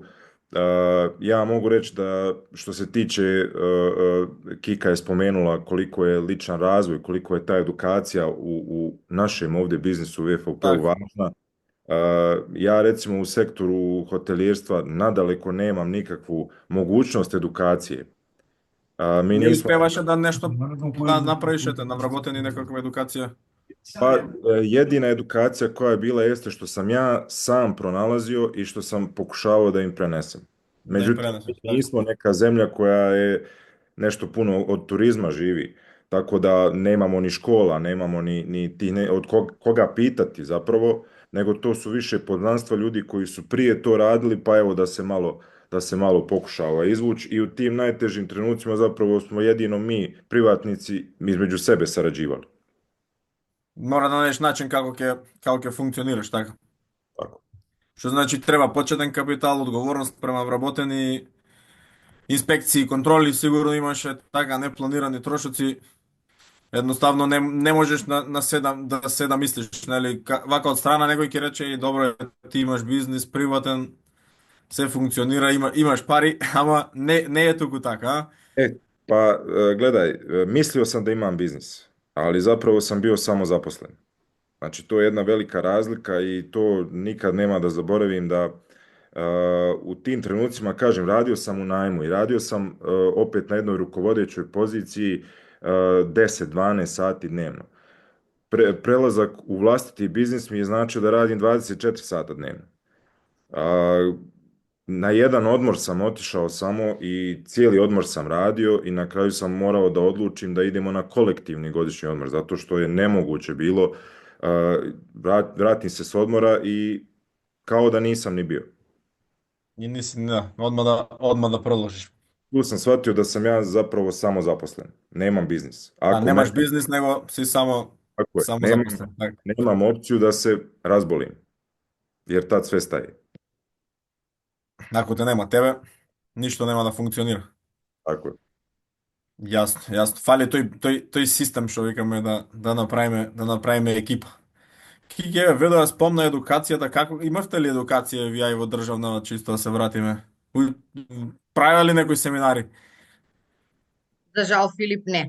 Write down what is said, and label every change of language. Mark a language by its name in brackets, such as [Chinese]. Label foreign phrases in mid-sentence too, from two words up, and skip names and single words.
[Bosnian] Ja mogu reći da što se tiče, Kika je spomenula koliko je ličan razvoj, koliko je ta edukacija u našem ovdje biznisu u VFOP-u važna. Ja recimo u sektoru hotelijerstva nadaleko nemam nikakvu mogućnost edukacije. Mi [Macedonian] Не [Bosnian] nismo... [Macedonian] успеваше да нешто да направишете, да вработени некаква едукација? [Bosnian] Pa jedina edukacija koja je bila jeste što sam ja sam pronalazio i što sam pokušavao da im prenesem. Međutim, nismo neka zemlja koja je nešto puno od turizma živi, tako da nemamo ni škola, nemamo ni od koga pitati zapravo, nego to su više poznanstva ljudi koji su prije to radili, pa evo da se malo pokušava izvući i u tim najtežim trenucima zapravo smo jedino mi, privatnici, između sebe sarađivali. [Macedonian] Мора да најдеш начин како ќе функционираш, така. [Bosnian] Tako. [Macedonian] Што значи треба почетен капитал, одговорност према вработени, инспекции, контроли, сигурно имаше така непланирани трошоци. Едноставно не можеш на се да мислиш, нели? Вака од страна некој ќе рече, добро, ти имаш бизнис приватен, се функционира, имаш пари, ама не е туку така, а? [Bosnian] Pa gledaj, mislio sam da imam biznis, ali zapravo sam bio samozaposlen. Znači, to je jedna velika razlika i to nikad nema da zaboravim da u tim trenucima, kažem, radio sam u najmu i radio sam opet na jednoj rukovodećoj poziciji 10-12 sati dnevno. Prelazak u vlastiti biznis mi je značio da radim 24 sata dnevno. Na jedan odmor sam otišao samo i cijeli odmor sam radio i na kraju sam morao da odlučim da idemo na kolektivni godišnji odmor, zato što je nemoguće bilo, vratim se s odmora i kao da nisam ni bio. [Macedonian] И нisi, да, одма да продолжиш. [Bosnian] Tu sam shvatio da sam ja zapravo samo zaposlen, nemam biznis. [Macedonian] Немаш бизнис, него си само zaposlen. [Bosnian] Nemam opciju da se razbolim, jer tad sve staje. [Macedonian] Ако те нема тебе, ништо нема да функционира. [Bosnian] Tako je. [Macedonian] Јасно. Фали тој систем што викаме да направиме екипа. Кике, ве да спомна едукацијата, како имавте ли едукација вие во државна, чисто да се вратиме? Правиле ли некои семинари? За жал, Филип, не.